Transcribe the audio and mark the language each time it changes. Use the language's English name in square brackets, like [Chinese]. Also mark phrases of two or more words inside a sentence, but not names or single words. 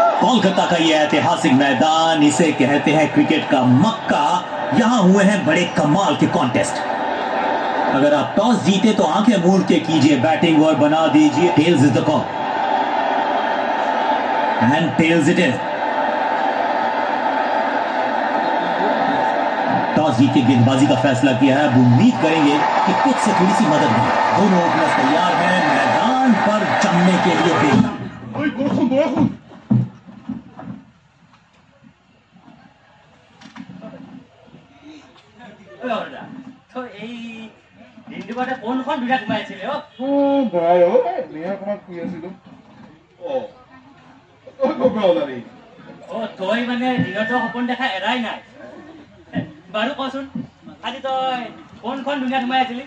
[Hindi] कोलकाता का ये ऐतिहासिक मैदान, इसे कहते हैं क्रिकेट का मक्का। यहां हुए हैं बड़े कमाल के कॉन्टेस्ट। अगर आप टॉस जीते तो आंखें मूंद के कीजिए बैटिंग और बना दीजिए [English] Tails is the call, and tails it is. [Hindi] टॉस जीत के गेंदबाजी का फैसला किया है। अब उम्मीद करेंगे कि कुछ से थोड़ी सी मदद मिले। दोनों ओपनर्स तैयार हैं मैदान पर जमने के लिए बेहद। [Assamese] तो এই দিনটো বাদে কোনখন বিৰাট মাৰিছিলে ভাই অকণমান শুই আছিলো। তই মানে দিনতো সপোন দেখা এৰাই নাই বাৰু কচোন আজি তই কোনখন দুনিয়াত সোমাই আছিলি?